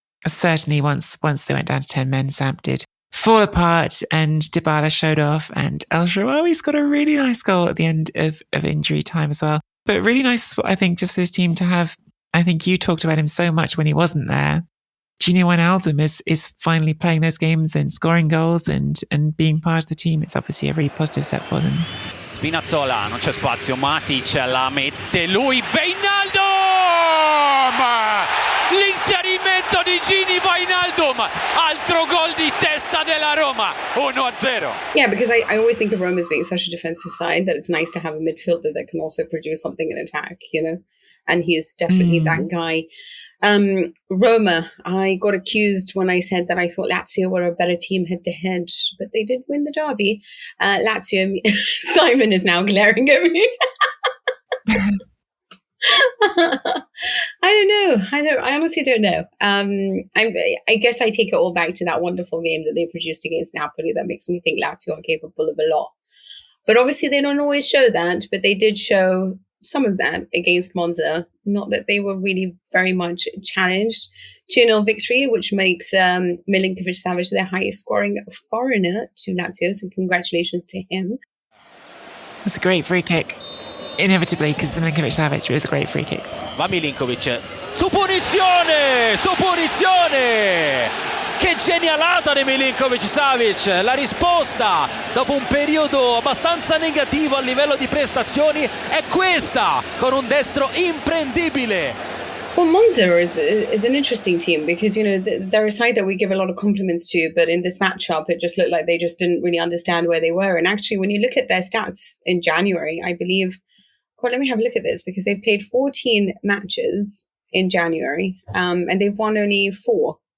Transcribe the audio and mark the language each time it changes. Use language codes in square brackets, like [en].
[en] Certainly once they went down to 10 men, Samp did fall apart and Dybala showed off, and El Shaarawy's got a really nice goal at the end of injury time as well. But really nice, I think, just for this team to have. I think you talked about him so much when he wasn't there. Gini Wijnaldum is finally playing those games and scoring goals and being part of the team. It's obviously a really positive step for them. [it] Spinazzola, non c'è spazio, Matic la mette lui, Wijnaldum! L'inserimento di Gini Wijnaldum, altro gol di testa della Roma, 1-0. [en] Yeah, because I always think of Roma as being such a defensive side that it's nice to have a midfielder that can also produce something in attack, and he is definitely that guy. Roma, I got accused when I said that I thought Lazio were a better team head-to-head, but they did win the derby. Lazio, Simon is now glaring at me. I honestly don't know. I guess I take it all back to that wonderful game that they produced against Napoli that makes me think Lazio are capable of a lot. But obviously they don't always show that, but they did show some of that against Monza. Not that they were really very much challenged. 2-0 victory, which makes Milinkovic-Savic their highest scoring foreigner to Lazio. So congratulations to him. It's a great free kick. Inevitably, because Milinkovic-Savic was a great free kick. [it] Va Milinkovic. Su punizione! Che genialata di Milinkovic-Savic, la risposta dopo un periodo abbastanza negativo a livello di prestazioni è questa, con un destro imprendibile. [en] Well, Monza is an interesting team because, they're a side that we give a lot of compliments to, but in this matchup, it just looked like they just didn't really understand where they were. And actually, when you look at their stats in January, I believe, let me have a look at this because they've played 14 matches in January and they've won only 4.